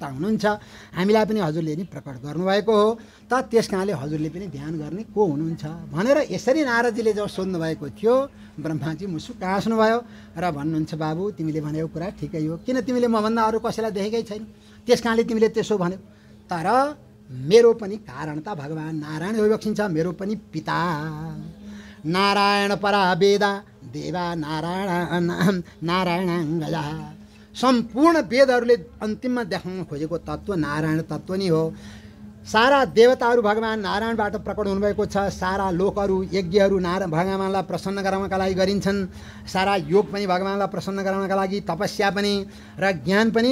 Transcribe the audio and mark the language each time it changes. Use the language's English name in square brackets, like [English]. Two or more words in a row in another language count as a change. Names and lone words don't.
[Nepali] हुनुहुन्छ, हामीलाई पनि हजुरले नि प्रकट गर्नुभएको हो, त त्यस कारणले हजुरले पनि ध्यान गर्ने को हुनुहुन्छ भनेर यसरी नारदजीले जब सोध्नुभएको थियो ब्रह्माजी मुसुक्क हाँस्नुभयो र भन्नुहुन्छ, बाबु तिमीले भनेको कुरा ठिकै हो, किन तिमीले मभन्दा अरू कसैलाई देखेकै छैन, त्यस कारणले तिमीले त्यसो भन्यौ, तर मेरो पनि कारण त भगवान् नारायण बक्सिन्छ, मेरो पनि पिता नारायण [Sanskrit] परा वेदा देवा नारायणाङ्गजा। [Nepali] सम्पूर्ण वेदहरूले अन्तिममा देखाउन खोजेको तत्त्व नारायण तत्त्व नै हो। सारा देवताहरू भगवान नारायणबाट प्रकट हुनुभएको छ। सारा लोकहरू यज्ञहरू भगवानलाई प्रसन्न गराउनका लागि गरिन्छन्। सारा योग पनि भगवानलाई प्रसन्न गराउनका लागि, तपस्या पनि र ज्ञान पनि।